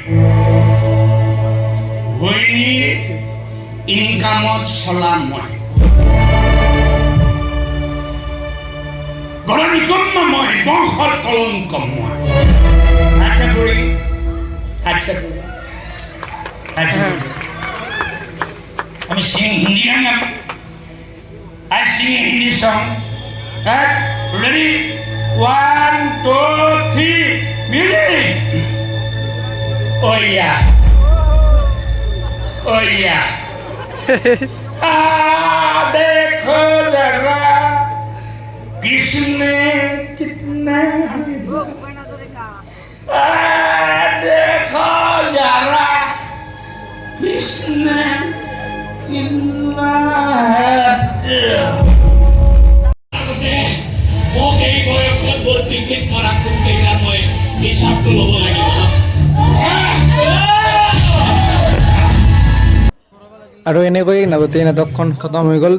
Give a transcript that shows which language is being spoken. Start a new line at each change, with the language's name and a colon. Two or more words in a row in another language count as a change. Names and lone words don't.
Assamese: ঘৈণীৰ ইনকামত চলা মই, ঘৰৰ নিকম্ম মই, বংশৰ কলংক মই। আচ্ছা কৰি আমি
English: sing Hindi
Assamese: গান গাম।
English: I sing Hindi song. Right? Ready? 1, 2, 3, music. Oh yeah. Oh yeah.
Hindi: देखो जरा किसने कितना देखो जरा किसने कितना
Assamese: মোক এই বয়সত বৰ চিঠিত মৰা কোনকেইটা মই হিচাপটো ল'ব লাগিব। আৰু এনেকৈ গোটেই নাটকখন খতম হৈ গ'ল।